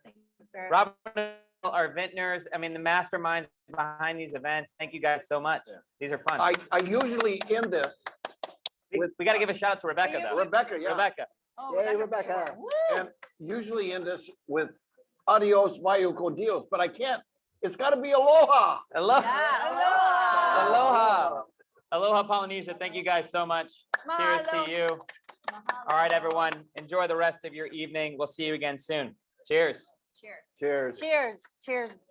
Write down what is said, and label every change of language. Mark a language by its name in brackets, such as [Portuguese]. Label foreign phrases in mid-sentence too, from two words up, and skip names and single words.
[English] Robin, our vintners, I mean, the masterminds behind these events. Thank you guys so much. These are fun. I usually end this with We got to give a shout out to Rebecca, though. Rebecca, yeah. Rebecca. Oh, Yay, Rebecca. Rebecca. Sure. And usually end this with [Spanish] adios, mayu con Dios, [English] but I can't. It's got to be aloha. Aloha. Yeah, aloha. Aloha. Aloha, Polynesia. Thank you guys so much. Cheers to Mahalo. you. All right, everyone. Enjoy the rest of your evening. We'll see you again soon. Cheers. Cheers. Cheers. Cheers. Cheers.